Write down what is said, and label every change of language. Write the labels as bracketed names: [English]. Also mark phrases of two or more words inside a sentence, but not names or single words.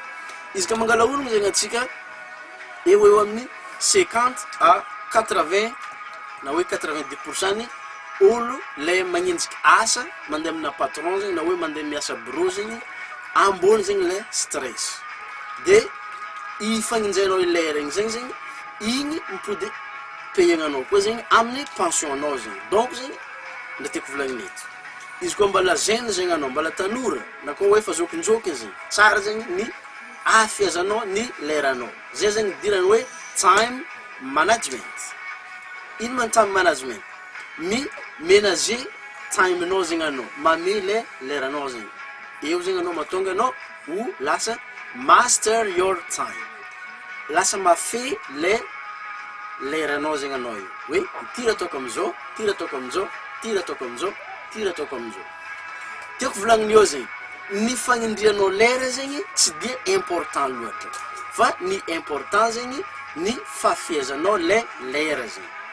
[Malagasy] Izy ka mangala olagna zegny atsika eo amin'ny 50 à 80 na hoe 90% ny olo le magnenjiky asa mandeha amina patron zegny na hoe mandeha miasa bureau zegny ambony zegny le stress de i fagnenjainao lera igny zegny igny mipody payegnanao koa zegny amin'ny pension anao zegny. Donc zegny nda tiako volagnina eto izy koa mbala jeune zegny anao mbala tanora na koa hoe fazokinjokiny zegny tsara zegny ny afezanao ny leranao zay zegny dirany hoe [English] time management. [Malagasy] Ino man [English] time management? [Malagasy] Mi ménager time anao zegny anao mame le leranao zegny eo zegny anao matonga anao ho lasa [English] master your time, [Malagasy] lasa mafehy le leranao zegny anao io hoe ity ataoko amizao, ity ataoko amizao, ity ataoko amizao, ity ataoko amizao. Tiako volagniny eo zegny ny fagnindrianao lera zegny tsy dia important loatra fa ny important zegny ny fahafiezanao le lera zegny.